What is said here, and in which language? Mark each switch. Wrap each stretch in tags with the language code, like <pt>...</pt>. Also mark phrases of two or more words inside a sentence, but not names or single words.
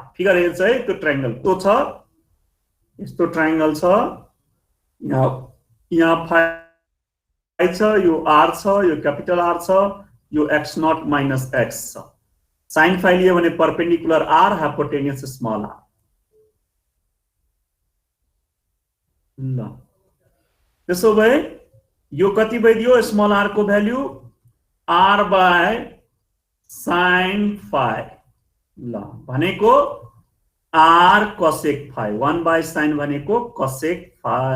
<ne>फिगर हेर्छ है, त्यो ट्रायंगल तो छ, यस्तो ट्रायंगल छ, यहाँ phi छ, यो r छ, यो</ne> <en>capital R</en> <ne>छ, यो</ne> <en>x naught minus x</en> <ne>छ। sin phi लियो भने</ne> <en>perpendicular r, hypotenuse small r.</en> <ne>ल त्यसो भए यो कति भइदियो,</ne> <en>small r</en> <ne>को भ्यालु</ne> <en>r by sin phi.</en> <ne>ल भनेको</ne> <en>r cosec phi</en> <ne>1/sin भनेको</ne> <en>cosec phi.</en>